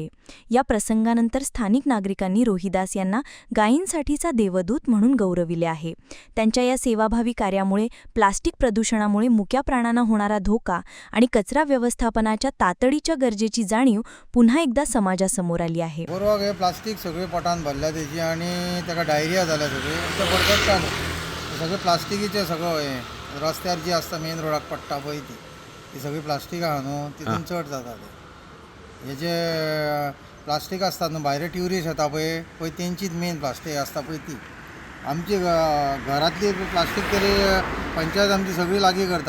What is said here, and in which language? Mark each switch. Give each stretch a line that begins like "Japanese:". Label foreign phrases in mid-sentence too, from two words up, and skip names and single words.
Marathi: या प्रसंगानंतर स्थानिक नागरिकांनी रोहिदास यांना गायींसाठीचा देवदूत म्हणून गौरविले आहे. त्यांच्या या सेवाभावी कार्यामुळे प्लास्टिक प्रदूषणामुळे मुक्या प्राणांना होणारा धोका आणि कचरा व्यवस्थापनाच्या तातडीच्या गरजेची जाणीव पुन्हा एकदा समाजासमोर आली आहे.
Konkani: गोरवाक हे प्लास्टिक सगळे पोटान भरल्या तेजी आणि ताका डायरिया जाल्या सगळे सगळे प्लास्टिकीचे सगळं हे रस्त्यार जी असता मेन रोडाक पडटा पळय ती सगळी प्लास्टीक आहा न्हू तितून चड जाता ते. हे जे प्लास्टीक आसता न्हू भायर ट्युरिस्ट येता पळय तेंचीच मेन प्लास्टीक आसता पळय ती आमची घरातली प्लास्टीक तरी पंचायत आमची सगळी लागीं करता.